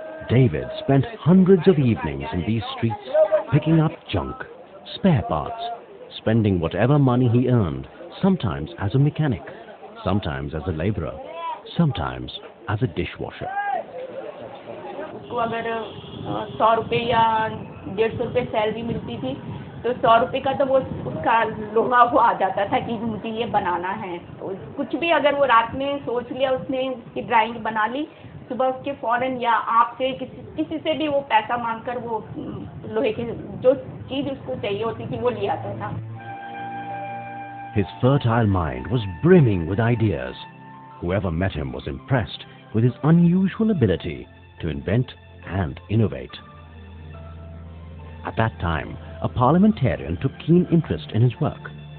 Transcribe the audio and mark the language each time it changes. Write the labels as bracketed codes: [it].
[en] David spent hundreds of evenings in these streets picking up junk, spare parts, spending whatever money he earned, sometimes as a mechanic, sometimes as a laborer, sometimes as a dishwasher. [hi] उसको अगर 100 रुपए या 150 रुपए salary मिलती थी तो 100 रुपए का तो वो उसका लोहा वो आ जाता था कि मुझे ये बनाना है। तो कुछ भी अगर वो रात में सोच लिया, उसने उसकी ड्राइंग बना ली, सुबह उसके फौरन या आपसे किसी से भी वो पैसा मांगकर वो लोहे की जो चीज उसको चाहिए होती थी वो ले आता था। [en] His fertile mind was brimming with ideas. Whoever met him was impressed with his unusual ability to invent and innovate. At that time, a parliamentarian took keen interest in his work.